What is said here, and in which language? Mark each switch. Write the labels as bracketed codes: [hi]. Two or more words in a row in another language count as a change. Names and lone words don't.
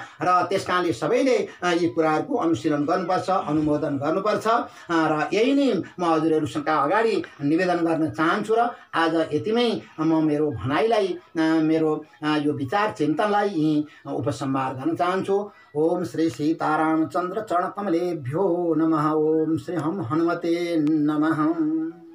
[ne] र त्यसकारणले सबैले यी कुराहरूको अनुशीलन गर्नुपर्छ, अनुमोदन गर्नुपर्छ। र यही नै म हजुरहरूसँग अगाडि निवेदन गर्न चाहन्छु। र आज यतिमै म मेरो भनाइलाई मेरो यो विचार चिन्तनलाई यहीँ उपसंहार गर्न चाहन्छु। [sa] ओम श्री सीतारामचन्द्र चरणकमलेभ्यो नमः। ओम श्री हम हनुमते नमः।